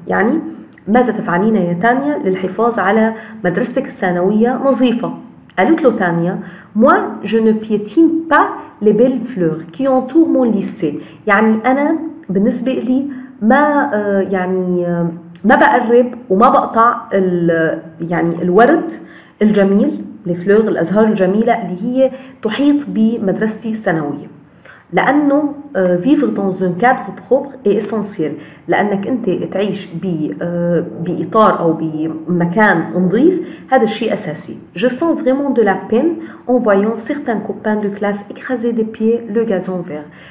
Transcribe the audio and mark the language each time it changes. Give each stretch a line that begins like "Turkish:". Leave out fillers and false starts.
Arabic: يعني ماذا تفعلين يا تانيا للحفاظ على مدرستك الثانوية نظيفة؟ قالت له تانيا:
French: moi je ne piétine pas les belles fleurs qui entourent mon lycée.
Arabic: يعني أنا بالنسبة لي ما ما بقرب وما بقطع يعني الورد الجميل، الفلور، الأزهار الجميلة اللي هي تحيط بمدرستي الثانوية. لأنه
French: vivre dans un cadre propre est essentiel.
Arabic: لأنك أنت تعيش بإطار أو بمكان نظيف هذا الشيء أساسي.
French: Je sens vraiment de la peine en voyant certains copains de classe écraser des pieds le gazon vert.